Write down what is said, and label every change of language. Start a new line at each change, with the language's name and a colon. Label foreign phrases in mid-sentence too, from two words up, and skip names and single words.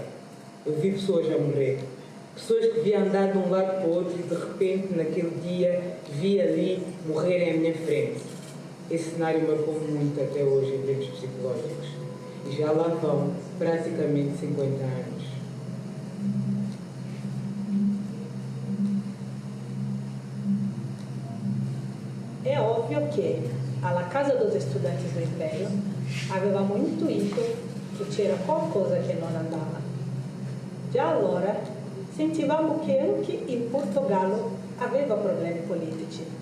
Portuguese: Eu vi pessoas a morrer. Pessoas que vi andar de um lado para o outro e de repente, naquele dia, vi ali morrerem à minha frente. Esse cenário marcou muito até hoje em termos psicológicos. E já lá vão praticamente 50 anos.
Italian: È ovvio che alla Casa dos Estudantes do Império avevamo intuito che c'era qualcosa che non andava. Già allora sentivamo che anche il Portogallo aveva problemi politici.